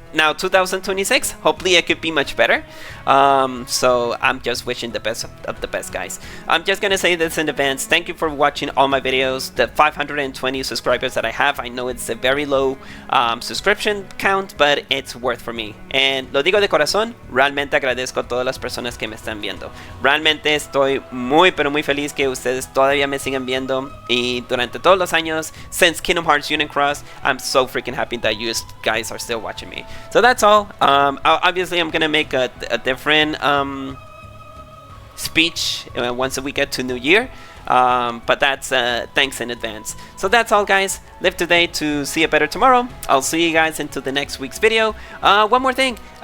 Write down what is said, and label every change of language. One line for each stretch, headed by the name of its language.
English: Now 2026, hopefully it could be much better. So I'm just wishing the best of the best, guys. I'm just gonna say this in advance. Thank you for watching all my videos. The 520 subscribers that I have, I know it's a very low subscription count, but it's worth for me.
Spanish: And lo digo de corazón, realmente agradezco a todas las personas que me están viendo. Realmente estoy muy pero muy feliz que ustedes todavía me sigan viendo, y durante todos los años
English: since Kingdom Hearts Union Cross, I'm so freaking happy that you guys are still watching me. So that's all. Obviously, I'm gonna make a different speech once we get to New Year. But that's thanks in advance. So that's all, guys. Live today to see a better tomorrow. I'll see you guys into the next week's video. One more thing.